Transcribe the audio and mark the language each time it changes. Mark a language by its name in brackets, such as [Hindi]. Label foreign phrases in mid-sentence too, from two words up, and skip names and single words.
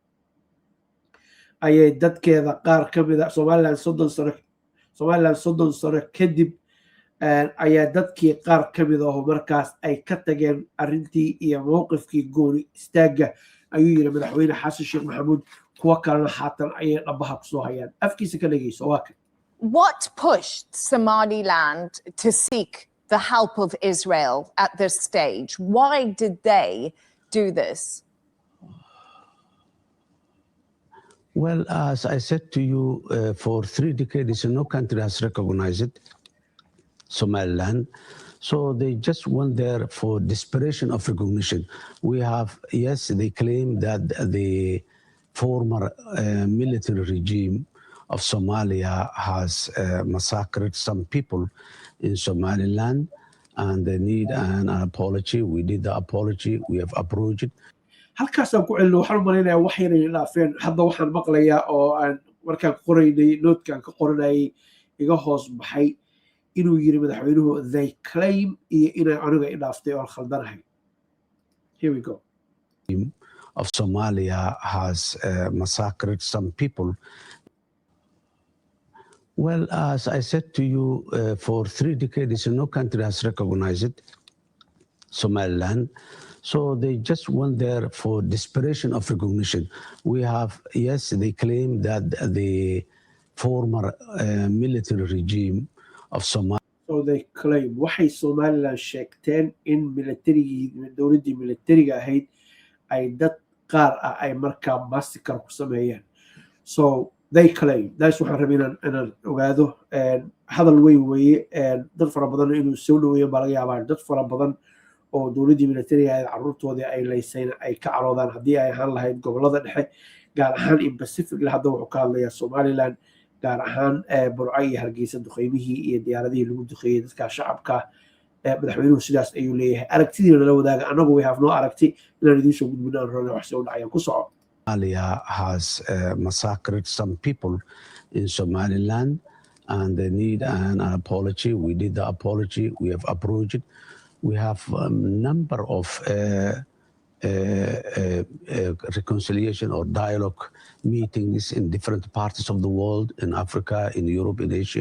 [Somali] ayay dadkeeda qaar ka mid ah Somaliland 30 sano kadib ayaa dadkii qaar ka mid ah markaas ay ka tageen arrintii iyo mowqifkii gooni istaaga ayuu yiri madaxweyne xasan sheekh maxamuud kuwa kalena haatan ayay dhabaha ku soo hayaan afkiisa ka dhageyso waa ka [English] What pushed Somaliland to seek the help of Israel at this stage? Why did they do this? Well, as I said to you, for 3 decades, no country has recognized Somaliland. So they just went there for desperation of recognition. We have, yes, they claim that the former military regime of Somalia has massacred some people in Somaliland, and they need an apology. We did the apology. We have approached it. [Somali] halkaasaan ku celino waxaan u malaynayaa wax yar inay dhaafeen hadda waxaan maqlayaa oo aan markaan qoraynay noodkaan ka qoranayay iga hoos baxay inuu yiri madaxweynuhu [English] they claim [Somali] iyo inay aniga i dhaaftay oo khaldanahay. [English] Here we go. Of Somalia has massacred some people. Well, as I said to you, for 3 decades, no country has recognized Somaliland. So they just went there for desperation of recognition. We have, yes, they claim that the former military regime of Somalia. So they claim [Somali] waxay Somaliland sheegteen in dowladdii militariga ahayd ay dad qaar ah ay markaa massacre ku sameeyeen. [English] So they claim that's [Somali] waxaan rabay inaan ogaado hadal weyn weeye dad fara badan inuu soo dhaweeyo baa laga yaabaa dad fara badan oo dowladdii militariga ay carruurtoodii ay leyseen ay ka caroodaan haddii ay ahaan lahayd gobollada dhexe gaar ahaan in Pacific hadda wuxuu ka hadlayaa Somaliland gaar ahaan Burco iyo Hargeysa duqeymihii iyo diyaaradihii lagu duqeeyey dadka shacabka madaxweynuhu sidaas ayuu leeyahay aragtidiina nala wadaaga anagu [English] we have no [Somali] aragti inaan idiin soo gudbino aan rabno wax soo dhacaya ku soco. [English] Somalia has massacred some people in Somaliland, and they need an apology. We did the apology. We have approached it. We have a number of reconciliation or dialogue meetings in different parts of the world, in Africa, in Europe, in Asia.